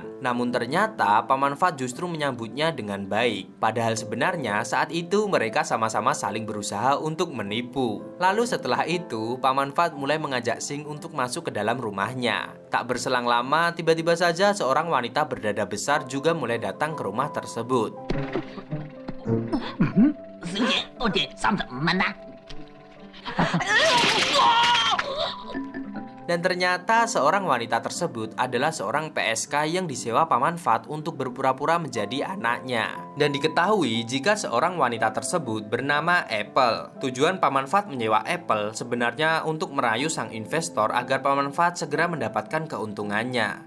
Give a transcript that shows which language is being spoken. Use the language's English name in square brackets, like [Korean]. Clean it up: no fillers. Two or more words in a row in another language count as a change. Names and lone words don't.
[Indonesian] Namun ternyata Paman Fat justru menyambutnya dengan baik. Padahal sebenarnya saat itu mereka sama-sama saling berusaha untuk menipu. Lalu setelah itu Paman Fat mulai mengajak Sing untuk masuk ke dalam rumahnya. Tak berselang lama, tiba-tiba saja seorang wanita berdada besar juga mulai datang ke rumah tersebut. [Cantonese] 小姐，我哋35蚊啦。 [Indonesian] Dan ternyata seorang wanita tersebut adalah seorang PSK yang disewa Paman Fat untuk berpura-pura menjadi anaknya. Dan diketahui jika seorang wanita tersebut bernama Apple. Tujuan Paman Fat menyewa Apple sebenarnya untuk merayu sang investor agar Paman Fat segera mendapatkan keuntungannya.